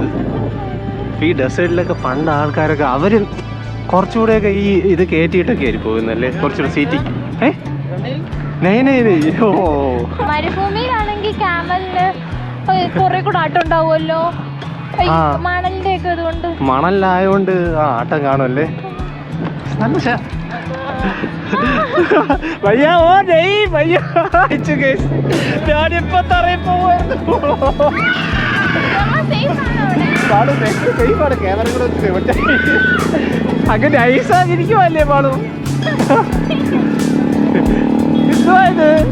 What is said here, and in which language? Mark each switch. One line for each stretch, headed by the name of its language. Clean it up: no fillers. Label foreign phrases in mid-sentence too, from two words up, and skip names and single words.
Malayalam: ഈ ഡെസേർട്ടിലൊക്കെ പണ്ട് ആൾക്കാരൊക്കെ അവര് കുറച്ചുകൂടെയൊക്കെ ഈ ഇത് കയറ്റിയിട്ടൊക്കെ ആയിരിക്കും പോകുന്നല്ലേ, കുറച്ചുകൂടെ സീറ്റിംഗ്. മരുഭൂമിയിലാണെങ്കിൽ ക്യാമലിന് കുറെ കൂടെ ആട്ടം ഉണ്ടാവുമല്ലോ. മണലിന്റെ ഒക്കെ ഇതുകൊണ്ട്, മണലായോണ്ട് ആ ആട്ടം കാണുമല്ലേ.
Hindi: भैया वो नहीं भैया
Malayalam: ഞാനിപ്പോ തറയിൽ പോവായിരുന്നു. ക്യാമറ കൂടെ അങ്ങനെ ഐസായിരിക്കുമല്ലേ പാളു? എന്തുവായത്?